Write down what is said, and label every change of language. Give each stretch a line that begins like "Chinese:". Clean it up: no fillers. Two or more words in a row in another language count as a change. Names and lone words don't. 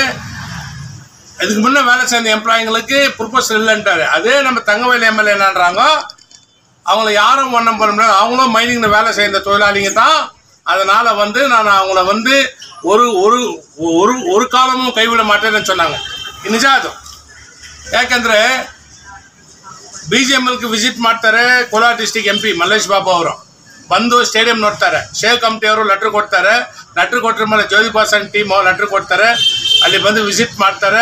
Tamil: இதுக்கு முன்னே வேலை சேர்ந்த
English: employees proposal
Tamil: இல்லைன்ட்டாரு. அதே நம்ம தங்கவயல் எம்எல்ஏ என்னன்றாங்க, அவங்கள யாரும் ஒன்றும் பண்ண முடியாது, அவங்களும் மைனிங்கில் வேலை செய்த தொழிலாளிங்க தான். அதனால் வந்து நான் அவங்கள வந்து ஒரு ஒரு ஒரு ஒரு காலமும் கைவிட மாட்டேன்னு சொன்னாங்க.
Kannada: ನಿಜ ಅದು. ಯಾಕಂದರೆ BGMLಗೆ ವಿಸಿಟ್ ಮಾಡ್ತಾರೆ ಕೋಲಾರ
English: district MP
Kannada: ಮಲ್ಲೇಶ್ ಬಾಬು ಅವರು ಬಂದು ಸ್ಟೇಡಿಯಂ ನೋಡ್ತಾರೆ. ಶೇಕ್ ಕಮಿಟಿ ಅವರು ಲೆಟ್ರ್ ಕೊಡ್ತಾರೆ. ಲೆಟ್ರ್ ಕೊಟ್ಟರ ಮೇಲೆ ಜ್ಯೋತಿ ಬಾಸನ್
English: team letter
Kannada: ಕೊಡ್ತಾರೆ. ಅಲ್ಲಿ ಬಂದು ವಿಸಿಟ್ ಮಾಡ್ತಾರೆ.